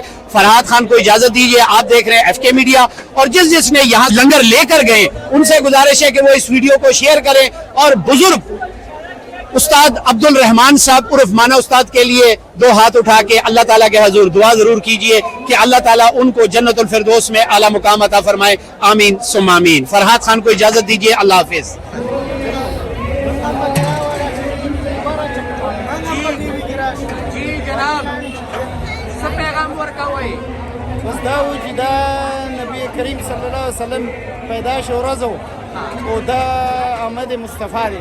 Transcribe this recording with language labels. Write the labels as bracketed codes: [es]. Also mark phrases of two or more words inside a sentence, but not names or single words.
[ur] فرحات خان کو اجازت دیجیے, آپ دیکھ رہے ہیں ایف کے میڈیا, اور جس نے یہاں لنگر لے کر گئے ان سے گزارش ہے کہ وہ اس ویڈیو کو شیئر کریں, اور بزرگ استاد عبد الرحمان صاحب عرف مانا استاد کے لیے 2 ہاتھ اٹھا کے اللہ تعالیٰ کے حضور دعا ضرور کیجئے کہ اللہ تعالیٰ ان کو جنت الفردوس میں اعلیٰ مقام عطا فرمائے. [ar] آمین ثم آمین. [ur] فرحات خان کو اجازت دیجیے, اللہ حافظ. [ps] بس دا و چې دا نبی کریم [ar] صلی الله علیه وسلم [ps] پیدائش ورځ و او دا آمد مصطفی دی.